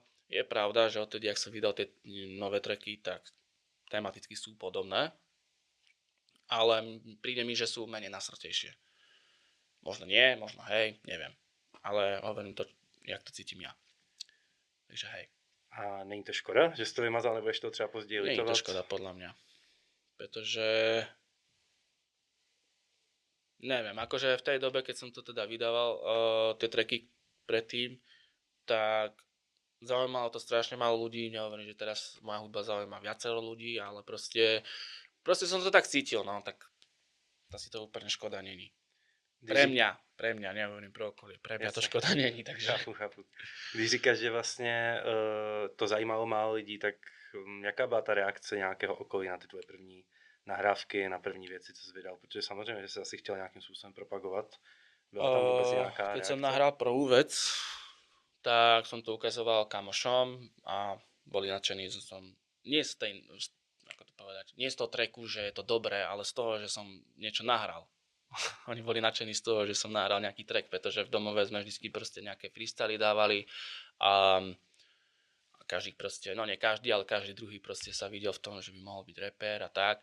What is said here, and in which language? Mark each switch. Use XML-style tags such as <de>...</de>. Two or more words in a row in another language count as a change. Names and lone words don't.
<sk>Je pravda, že odtedy, ak som vydal tie nové tracky, tak tematicky sú podobné, ale príde mi, že sú menej nasrtejšie. Možno nie, možno hej, neviem. Ale hovorím to, jak to cítim ja. Takže hej.</sk> <cs>A není to škoda, že jsi to vymazal, nebo ještě to třeba později</cs> <sk>Nie je</sk> <cs>litovat?</cs> <sk>to škoda podľa mňa. Pretože neviem, akože v tej dobe, keď som to teda vydával, tie tracky predtým, tak zaujímalo to strašne málo ľudí. Nehovorím, že teraz moja hudba zaujíma viacero ľudí, ale proste som to tak cítil, no, tak asi to úplne škoda není. Pre mňa, nehovorím pro okolie, pre mňa to škoda není, takže...</sk> <cs>Chápu. Když říkáš, že vlastně to zajímalo málo lidí, tak jaká byla ta reakce nějakého okolí na ty tvoje první nahrávky, na první věci, co jsi vydal? Protože samozřejmě, že jsi asi chtěl nějakým způsobem propagovat. Byla tam vůbec nějaká</cs> <sk>Keď</sk> <cs>reakce?</cs> <sk>som nahral prvú vec, tak som to ukazoval kamošom a boli nadšení, že som nie z tej, ako to povedať, nie z toho tracku, že je to dobré, ale z toho, že som niečo nahral. Oni boli nadšení z toho, že som nahral nejaký track, pretože v domove sme vždy proste nejaké freestyly dávali a každý proste, no nie každý, ale každý druhý proste sa videl v tom, že by mohol byť rapper a tak.</sk>